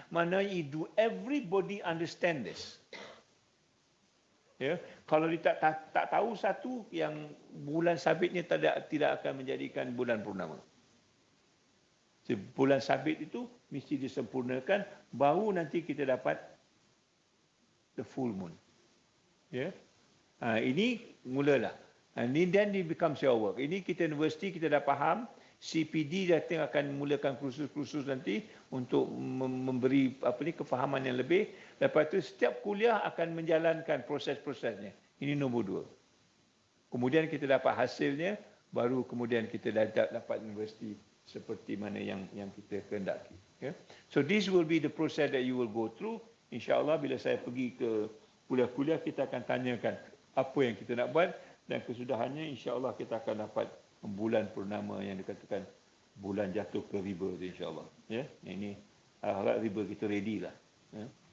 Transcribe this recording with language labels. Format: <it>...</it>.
<en>Maknanya do everybody understand this?</en> <ms>Ya, kalau dia tak tahu satu, yang bulan sabitnya tidak akan menjadikan bulan purnama. Bulan sabit itu mesti disempurnakan, baru nanti kita dapat the full moon. Ya, ini mulalah.</ms> <en>Ini then it becomes your work.</en> <ms>Ini kita universiti, kita dah faham. CPD datang akan mulakan kursus-kursus nanti untuk memberi kefahaman yang lebih. Lepas itu setiap kuliah akan menjalankan proses-prosesnya. Ini nombor 2. Kemudian kita dapat hasilnya, baru kemudian kita dapat universiti seperti mana yang kita kehendaki.</ms> <en>Okay? So this will be the process that you will go through.</en> <ms>InsyaAllah bila saya pergi ke kuliah-kuliah, kita akan tanyakan apa yang kita nak buat, dan kesudahannya insyaAllah kita akan dapat bulan purnama yang dikatakan bulan jatuh ke river tu, insyaAllah. Ya, ini harap river kita ready lah. Ya.</ms>